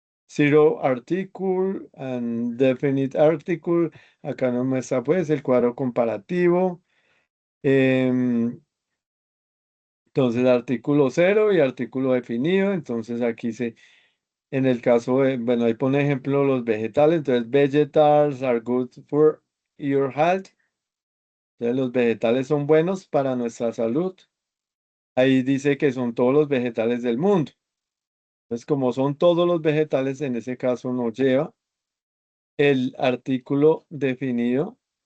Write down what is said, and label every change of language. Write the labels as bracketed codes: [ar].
[en] Zero article and definite article. [es] Acá nos muestra pues el cuadro comparativo. em, entonces, artículo cero y artículo definido. Entonces, aquí en el caso de, bueno, ahí pone ejemplo los vegetales. [en] Entonces, vegetables are good for your health. [es] Entonces, los vegetales son buenos para nuestra salud. Ahí dice que son todos los vegetales del mundo. Entonces, como son todos los vegetales, en ese caso no lleva el artículo definido.